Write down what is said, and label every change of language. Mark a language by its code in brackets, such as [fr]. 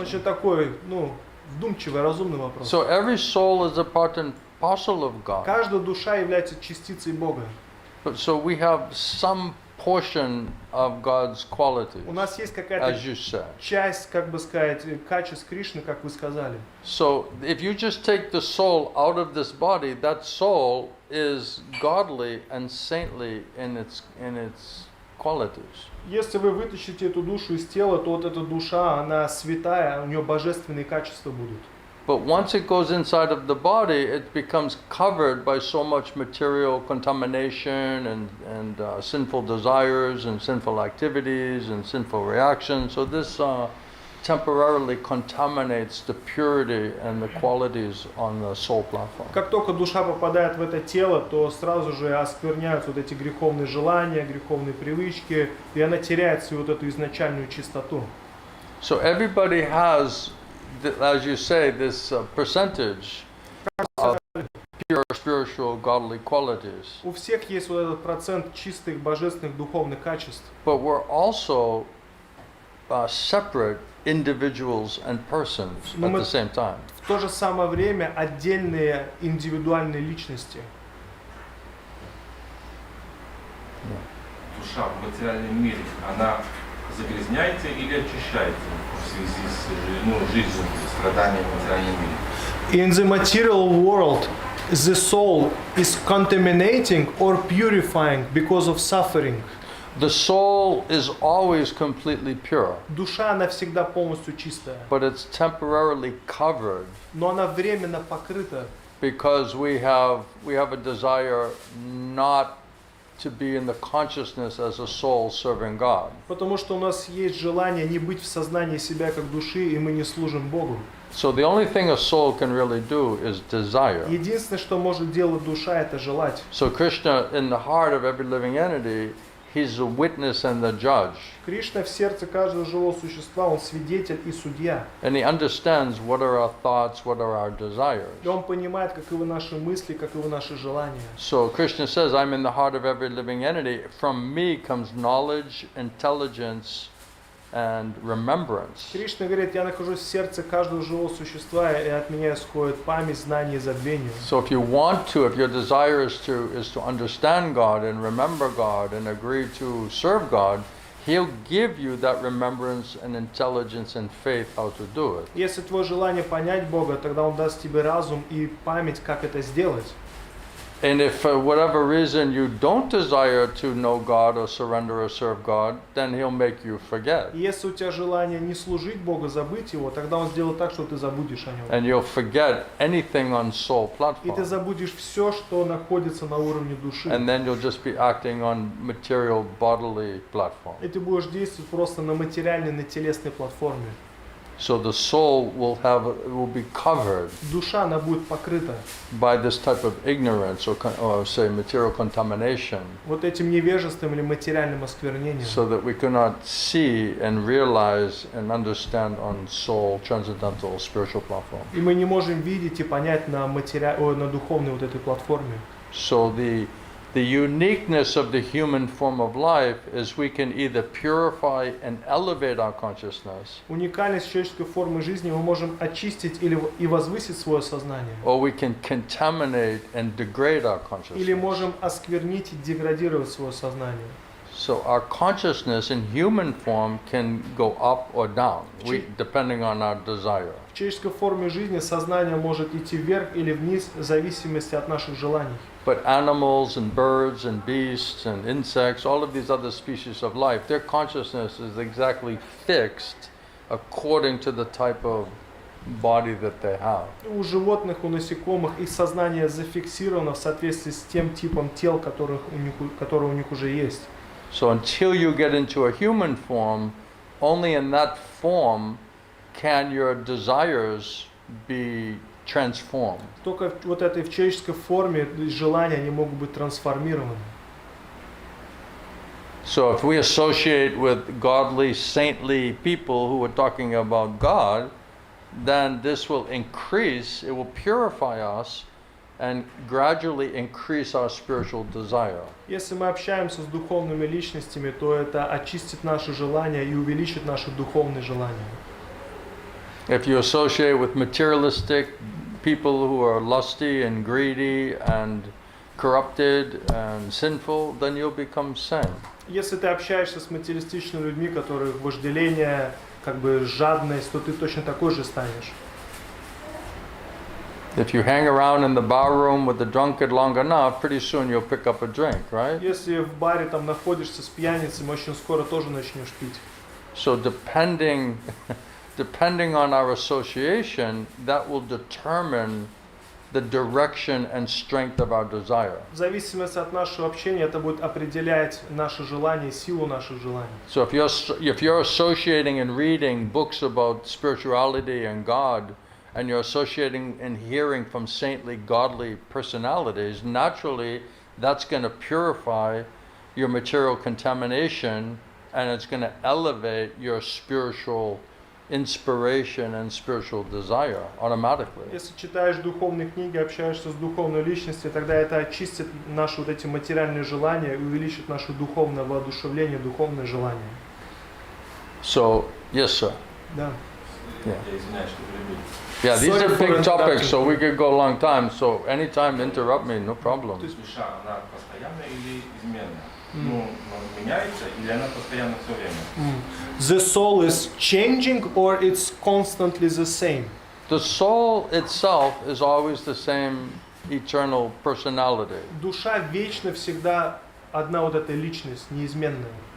[ru] Очень такой, ну, вдумчивый, разумный вопрос. [en] So every soul is a part and parcel of God. [ru] Каждая душа является частицей Бога. [en] So we have some portion of God's qualities, [ru] У нас есть [en] as [ru] какая-то [en] you said. [ru] часть, как бы сказать, качеств Кришны, как вы сказали. [en] So if you just take the soul out of this body, that soul is godly and saintly in its qualities. [ru] Если вы вытащите эту душу из тела, то вот эта душа, она святая, у нее божественные качества будут. [en] But once it goes inside of the body, it becomes covered by so much material contamination and sinful desires and sinful activities and sinful reactions. So this temporarily contaminates the purity and the qualities on the soul platform. [ru] Как только душа попадает в это тело, то сразу же оскверняются вот эти греховные желания, греховные привычки, и она теряет свою вот эту изначальную чистоту. [en] So everybody has, as you say, this percentage of pure spiritual godly qualities. [ru] У всех есть вот этот процент чистых божественных духовных качеств. [en] But we're also separate individuals and persons at the same time. [ru] В то же самое время отдельные индивидуальные личности. Душа в материальном мире, она загрязняется или очищается в связи с жизнью, страданием в материальном мире? [en] In the material world, the soul is contaminating or purifying because of suffering. The soul is always completely pure, [ru] Душа, она всегда полностью чистая, [en] but it's temporarily covered [ru] но она временно покрыта [en] because we have a desire not to be in the consciousness as a soul serving God. [ru] Потому что у нас есть желание не быть в сознании себя как души, и мы не служим Богу. [en] So the only thing a soul can really do is desire. [ru] Единственное, что может делать душа, это желать. [en] So Krishna, in the heart of every living entity, he's the witness and the judge. [ru] Кришна в сердце каждого живого существа, он свидетель и судья. [en] And he understands what are our thoughts, what are our desires. [ru] И он понимает, каковы наши мысли, каковы наши желания. [en] So Krishna says, I'm in the heart of every living entity. From me comes knowledge, intelligence, and remembrance. [ru] Кришна говорит, я нахожусь в сердце каждого живого существа, и от меня исходит память, знание и забвение. [en] So if you want to, if your desire is to understand God and remember God and agree to serve God, He'll give you that remembrance and intelligence and faith how to do it. [ru] Если твое желание понять Бога, тогда Он даст тебе разум и память, как это сделать. [en] And if for whatever reason you don't desire to know God or surrender or serve God, then He'll make you forget. [ru] И если у тебя желание не служить Богу, забыть Его, тогда Он сделает так, что ты забудешь о Нем. [en] And you'll forget anything on soul [ru] И ты [en] platform. [ru] забудешь все, что находится на уровне души. [en] And then you'll just be acting on material bodily platform. [ru] И ты будешь действовать просто на материальной, на телесной платформе. [en] So the soul will be covered [ru] Душа, она будет покрыта [en] by this type of ignorance or say material contamination, [ru] вот этим невежеством или материальным осквернением. [en] so that we cannot see and realize and understand on soul, transcendental, spiritual platform. [ru] И мы не можем видеть и понять на духовной вот этой платформе. [en] So the uniqueness of the human form of life is we can either purify and elevate our consciousness, [ru] Уникальность человеческой формы жизни мы можем очистить и возвысить свое сознание. [en] or we can contaminate and degrade our [ru] Или [en] consciousness. [ru] можем осквернить и деградировать свое сознание. [en] So our consciousness in human form can go up or down, depending on our desire. [ru] В человеческой форме жизни сознание может идти вверх или вниз в зависимости от наших желаний. [en] But animals and birds and beasts and insects, all of these other species of life, their consciousness is exactly fixed according to the type of body that they have. [ru] У животных, у насекомых их сознание зафиксировано в соответствии с тем типом тел, которые у них уже есть. [en] So until you get into a human form, only in that form can your desires be transformed. [ru] Только вот этой в человеческой форме желания они могут быть трансформированы. [en] So if we associate with godly, saintly people who are talking about God, then this will increase, it will purify us and gradually increase our spiritual desire. [ru] Если мы общаемся с духовными личностями, то это очистит наши желания и увеличит наши духовные желания. [en] If you associate with materialistic people who are lusty and greedy and corrupted and sinful, then you'll become sane. [ru] Если ты общаешься с материалистичными людьми, которые вожделение, как бы жадность, то ты точно такой же станешь. [en] If you hang around in the bar room with the drunkard long enough, pretty soon you'll pick up a drink, right? [ru] Если в баре там находишься с пьяницами, очень скоро тоже начнешь пить. [en] So depending on our association, that will determine the direction and strength of our desire. [ru] В зависимости от нашего общения это будет определять наши желания, силу наших желаний. [en] So if you're associating and reading books about spirituality and God, and you're associating and hearing from saintly, godly personalities, naturally that's going to purify your material contamination, and it's going to elevate your spiritual inspiration and spiritual desire automatically. [ru] Если читаешь духовные книги, общаешься с духовной личностью, тогда это очистит наши вот эти материальные желания и увеличит наше духовное воодушевление, духовное желание. [en] So, yes, sir. [ru] Да. [en] Yeah. [ru] Я извиняюсь, что перебил. [en] Yeah, these Sorry are for big topics, interrupting. so we could go a long time. So anytime interrupt me, no problem. [ru] То есть душа, она постоянная или изменная? Ну, меняется или она постоянно все время? [en] The soul is changing or it's constantly the same? The soul itself is always the same eternal personality. [ru] Душа вечно всегда одна вот эта личность, неизменная.